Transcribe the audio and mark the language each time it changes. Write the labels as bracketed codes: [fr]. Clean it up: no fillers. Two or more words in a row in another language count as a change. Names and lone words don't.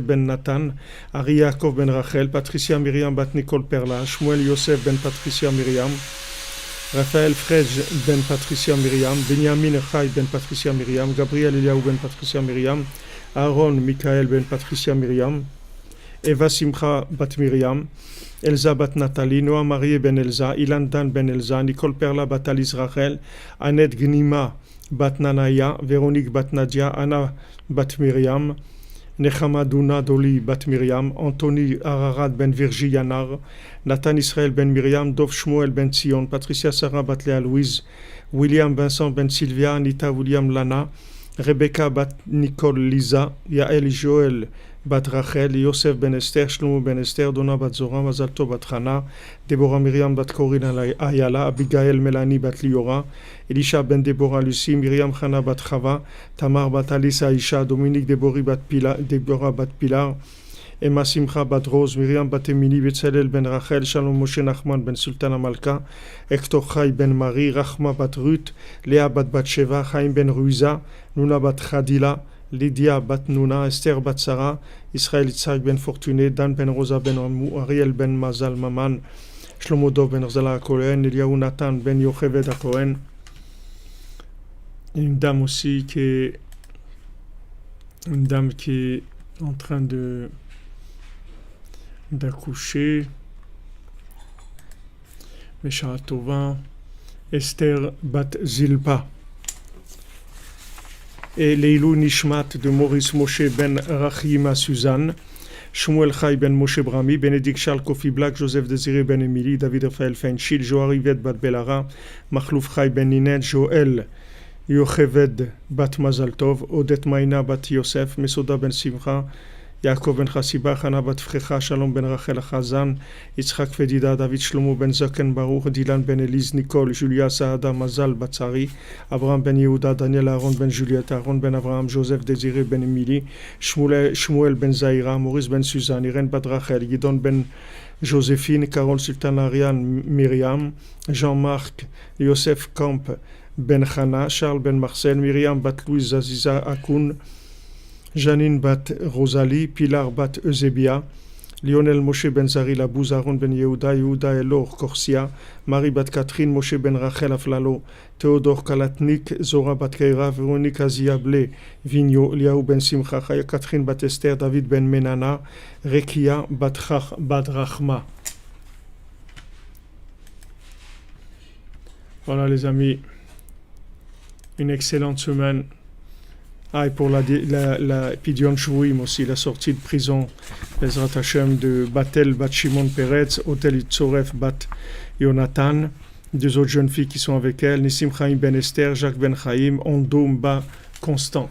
[fr] ben Nathan, Ari Yaakov ben Rachel, Patricia Myriam bat Nicole Perla, Shmuel Yosef ben Patricia Myriam, Raphaël Frej ben Patricia Myriam, Benjamin Chai ben Patricia Myriam, Gabriel Eliaou ben Patricia Myriam, Aaron Michael ben Patricia Myriam, Eva Simcha bat Myriam, Elsa bat Nathalie, Noah Marie ben Elsa, Ilan Dan ben Elsa, Nicole Perla bat Alice Rachel, Annette Gnima bat Nanaya, Véronique bat Nadia, Anna bat Myriam, Nechama Duna Doli bat Myriam, Anthony Ararat ben Virgi Yanar, Nathan Israël ben Myriam, Dov Shmuel ben Sion, Patricia Sarah bat Léa Louise, William Vincent ben Sylvia, Anita William Lana, Rebecca bat Nicole Lisa, Yael Joël bat Rachel, Yosef ben Esther, Shlomo ben Esther, Donna bat Zora, Mazalto bat Hana, Deborah Myriam bat Corinne Ayala, Abigail Melanie bat Liora, Elisha ben Deborah Lucie, Myriam Chana bat Chava, Tamar bat Alice Aisha, Dominique Deborah bat Pilar, Emma Simcha bat Rose, Myriam bat Emily, Betzalel ben Rachel, Shalom Moshe Nachman ben Sultana Malka, Hector Chai ben Marie, Rachma bat Ruth, Léa bat Batsheva, Chaim ben Ruiza, Nuna bat Khadila, Lydia bat Nuna, Esther bat Sarah, Israël Itzhak ben Fortuné, Dan ben Rosa ben Ramou, Ariel ben Mazal Maman, Shlomo Dov ben Rzala Cohen, Eliaou Nathan ben Yocheved Cohen. Une dame aussi qui est en train d'accoucher. [he] בשעה טובה, [fr] Esther bat Zilpa. Et [he] לעילוי נשמת [fr] de Maurice Moshe ben Rachima Suzanne, Shmuel Chai ben Moshe Brami, Bénédicte Charles Kofi Black, Joseph Désiré ben Émilie, David Raphaël Feinchil, Joari Ved bat Belara, Machlouf Chai ben Ninette, Joël Yocheved bat Mazaltov, Odette Maïna bat Yosef, Mesoda ben Simcha, Yaakov ben Chassiba, Chana bat Frecha, Shalom ben Rachel Chazan, Yitzhak Fedida, David Shlomo ben Zaken Baruch, Dylan ben Elise, Nicole, Julia Saada, Mazal Batsari, Abraham ben Yehuda, Daniel Aaron ben Juliette, Aaron ben Abraham, Joseph Désiré ben Émilie, Shmuel ben Zaira, Maurice ben Suzanne, Irène bat Rachel, Gidon ben Joséphine, Carole Sultan Ariane Myriam, Jean-Marc, Yosef Camp ben Chana, Charles ben Marcel, Myriam bat Louise Aziza Akoun, Janine bat Rosalie, Pilar bat Eusebia, Lionel Moshe ben Zari Labouz, Aaron ben Yehuda, Yehuda Elor Korsia, Marie bat Catherine, Moshe ben Rachel Aflalo, Théodore Kalatnik, Zora bat Keira, Véronique Aziable, Vigno, Liaou ben Simcha, Catherine bat Esther, David ben Menana, Rekia bat Rachma. Voilà les amis, une excellente semaine. Et pour la [he] פדיון שבויים [fr] aussi, la sortie de prison, [he] בעזרת השם, [fr] de Batel Bat Shimon Peretz, Otel Itzoref Bat Yonatan, deux autres jeunes filles qui sont avec elle, Nissim Chaim Ben Esther, Jacques Ben Chaim, Ondo Mba Constant.